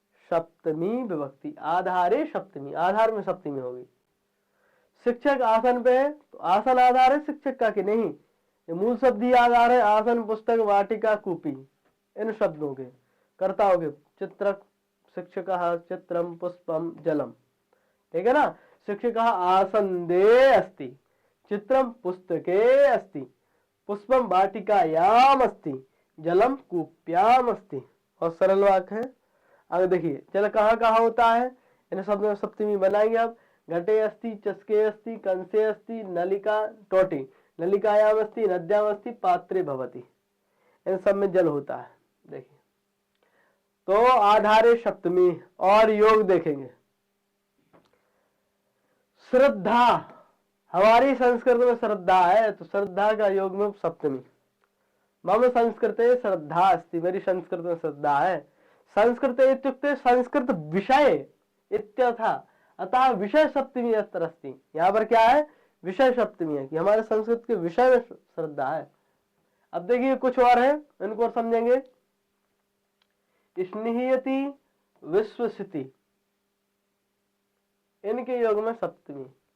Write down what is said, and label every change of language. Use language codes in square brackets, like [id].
[hi] सप्तमी विभक्ति। आधारे सप्तमी, आधार में सप्तमी होगी। शिक्षक आसन पे है तो आसन आधार है शिक्षक का कि नहीं? ये मूल शब्द ही आधार है। आसन, पुस्तक, वाटिका, कूपी, इन शब्दों के कर्ता हो गए। चित्रक, शिक्षकः, चित्रम, पुष्पम, जलम, ठीक है ना। [sa] शिक्षकः आसन्दे अस्ति, चित्रम पुस्तके अस्ति, पुष्पम वाटिकायाम अस्ति, जलम कूप्याम अस्ति। [hi] और सरल वाक्य है। अब देखिए जल कहाँ कहाँ होता है, इन शब्दों में सप्तमी बनाएंगे आप। [sa] घटे अस्ति, चषके अस्ति, कंसे अस्ति, नलिका, टोटी, नलिकायाम अस्ति, नद्याम अस्ति, पात्रे भवति, [hi] इन सब में जल होता है। देखिए तो आधारे सप्तमी। और योग देखेंगे। श्रद्धा, हमारी संस्कृत में श्रद्धा है तो श्रद्धा का योग में सप्तमी। [sa] मम संस्कृते श्रद्धा अस्ति, [hi] मेरी संस्कृत में श्रद्धा है। [sa] संस्कृत इत्युक्ते संस्कृत विषय इत्यथा, अतः विषय सप्तमी अस्त्र अस्ति। [hi] यहाँ पर क्या है? विषय सप्तमी है कि हमारे संस्कृत के विषय में श्रद्धा है। अब देखिए कुछ और है, इनको और समझेंगे। स्नेहयति, विश्वसिति, इनके योग में सप्तमी।